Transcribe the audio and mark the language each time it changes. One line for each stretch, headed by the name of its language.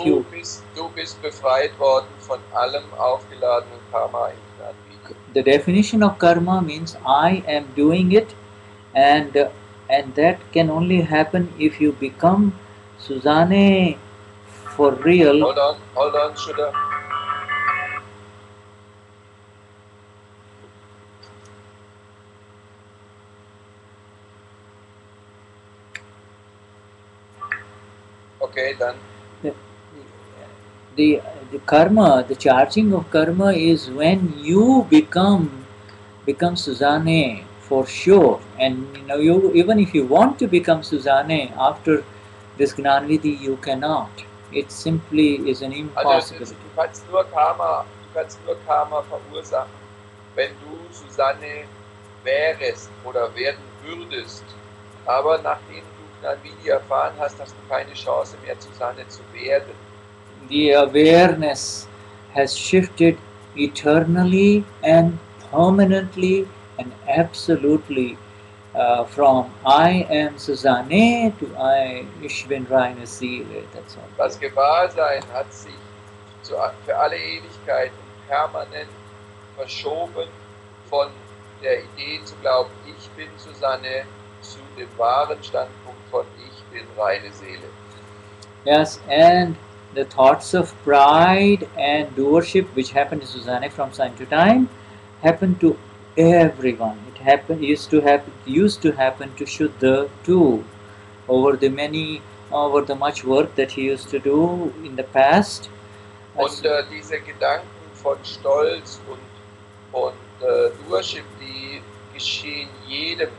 German: du bist befreit worden von allem aufgeladenen Karma in Gnanvidhi.
English: The definition of karma means I am doing it, and that can only happen if you become Susanne for real. Hold on, Shuddha. Okay, then. The karma, the charging of karma is when you become Susanne for sure. And even if you want to become Susanne after this Gnanvidhi, you cannot. It simply is an impossibility.
German: Du kannst nur Karma verursachen, wenn du Susanne wärest oder werden würdest. Aber nachdem du Gnani erfahren hast, hast du keine Chance mehr, Susanne zu werden.
English: The awareness has shifted eternally and permanently and absolutely from I am Susanne to
German: ich bin reine Seele.
English: That's all.
German: Das Gewahrsein hat sich für alle Ewigkeit und permanent verschoben von der Idee zu glauben, ich bin Susanne, zu dem wahren Standpunkt von ich bin reine Seele.
English: Yes, and the thoughts of pride and doership which happen to Susanne from time to time happen to everyone. It used to happen to Shuddha too. Over the much work that he used to do in the past.
German: Und diese Gedanken von Stolz und Doership, die geschehen jedem.